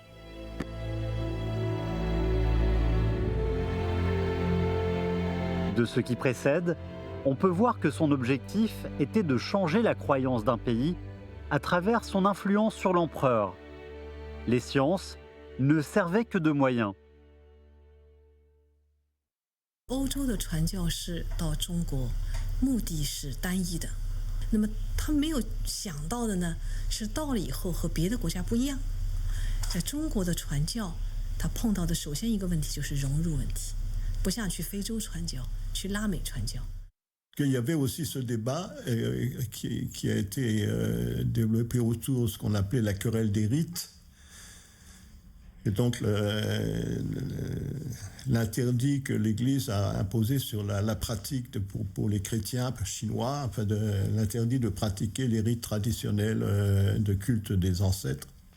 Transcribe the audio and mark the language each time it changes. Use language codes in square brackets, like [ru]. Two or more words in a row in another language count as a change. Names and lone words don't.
[fr] De ce qui précède, on peut voir que son objectif était de changer la croyance d'un pays à travers son influence sur l'empereur. Les sciences ne servaient que de moyen. [zh] 欧洲的传教士到中国，目的是单一的。那么他没有想到的呢，是到了以后和别的国家不一样。在中国的传教，他碰到的首先一个问题就是融入问题，不像去非洲传教、去拉美传教。 [fr] qu'il y avait aussi ce débat qui a été développé autour de ce qu'on appelait la querelle des rites. Et donc l'interdit que l'Église a imposé sur la pratique pour les chrétiens chinois, enfin l'interdit de pratiquer les rites traditionnels de culte des ancêtres.